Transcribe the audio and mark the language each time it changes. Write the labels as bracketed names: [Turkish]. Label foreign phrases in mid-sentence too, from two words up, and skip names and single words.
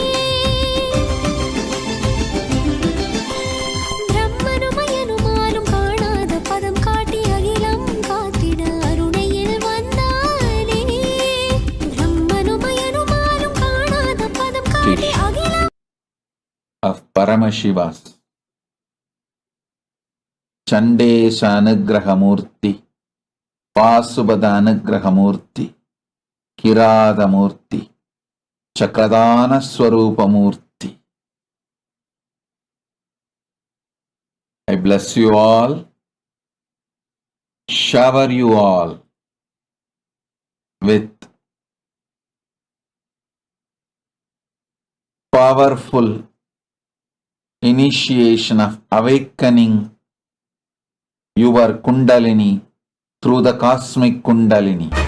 [Tamil] பிரம்மனும் மயனுமாலும் காணாத பதம் காட்டி அகிலம் காத்திட அருணையில் வந்தானே. பிரம்மனும் மயனுமாலும் காணாத பதம் காட்டி அகிலம் [English] of Paramashivas. Chandesha Anugraha Murthy, Vasubhada Anugraha Murthy, Kirada Murthy, Chakradana Swarupa Murthy. I bless you all, shower you all with powerful initiation of awakening your Kundalini through the cosmic Kundalini.